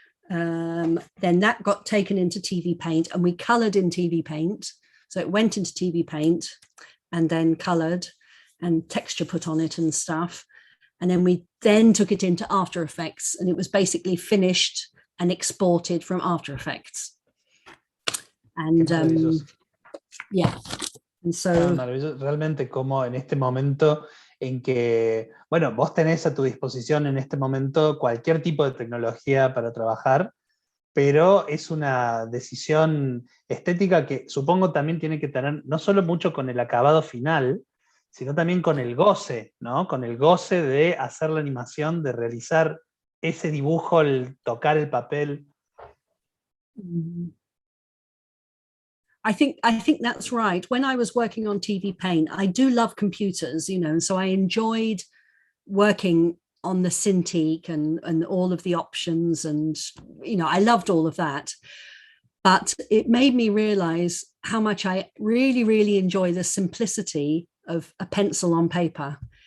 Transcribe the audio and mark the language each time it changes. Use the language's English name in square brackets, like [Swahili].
[English] Then that got taken into TV Paint, and we colored in TV Paint. So it went into TV Paint and then colored and texture put on it and stuff. And then we then took it into After Effects, and it was basically finished and exported from After Effects. And yeah. And so [Spanish] maravilloso, realmente, como en este momento en que, bueno, vos tenés a tu disposición en este momento cualquier tipo de tecnología para trabajar, pero es una decisión estética que supongo también tiene que tener no solo mucho con el acabado final, sino también con el goce, ¿no? Con el goce de hacer la animación, de realizar ese dibujo, el tocar el papel. [English] I think that's right. When I was working on TV Paint, I do love computers, and so I enjoyed working on the Cintiq and all of the options, and I loved all of that. But it made me realize how much I really, really enjoy the simplicity of a pencil on paper.